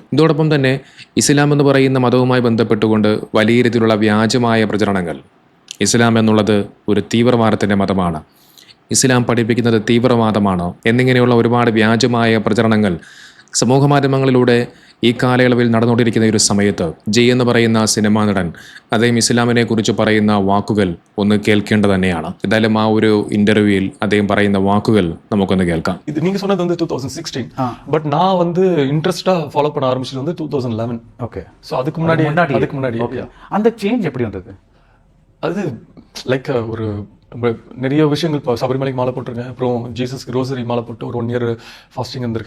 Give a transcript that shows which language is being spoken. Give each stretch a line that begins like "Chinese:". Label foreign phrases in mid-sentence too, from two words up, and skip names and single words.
Malayalam: ഇതോടൊപ്പം തന്നെ ഇസ്ലാം എന്ന് പറയുന്ന മതവുമായി ബന്ധപ്പെട്ടുകൊണ്ട് വലിയ രീതിയിലുള്ള വ്യാജമായ പ്രചരണങ്ങൾ, ഇസ്ലാം എന്നുള്ളത് ഒരു തീവ്രവാദത്തിൻ്റെ മതമാണ്, ഇസ്ലാം പഠിപ്പിക്കുന്നത് തീവ്രവാദമാണ് എന്നിങ്ങനെയുള്ള ഒരുപാട് വ്യാജമായ പ്രചരണങ്ങൾ സമൂഹമാധ്യമങ്ങളിലൂടെ ഈ കാലയളവിൽ നടന്നുകൊണ്ടിരിക്കുന്ന ഒരു സമയത്ത് ജയ് എന്ന് പറയുന്ന സിനിമാ നടൻ അദ്ദേഹം ഇസ്ലാമിനെ കുറിച്ച് പറയുന്ന വാക്കുകൾ ഒന്ന് കേൾക്കേണ്ടത് തന്നെയാണ്. എന്തായാലും ആ ഒരു ഇന്റർവ്യൂവിൽ അദ്ദേഹം പറയുന്ന വാക്കുകൾ നമുക്കൊന്ന് കേൾക്കാം.
Tamil: இது நீங்க சொன்னது 2016, பட் நான் இன்ட்ரெஸ்டா ஃபாலோ பண்ண ஆரம்பிச்சது 2011. ஓகே. சோ அதுக்கு முன்னாடி ஓகே. அந்த சேஞ்ச் எப்படி வந்தது? அது லைக் ஒரு நிறைய விஷயங்கள். இப்போ சபரிமலைக்கு மாலை போட்டிருக்கேன், அப்புறம் ஜீசஸ்க்கு ரோசரி மாலை போட்டு ஒரு 1
English: year fasting
Tamil: இருந்திருக்கேன்.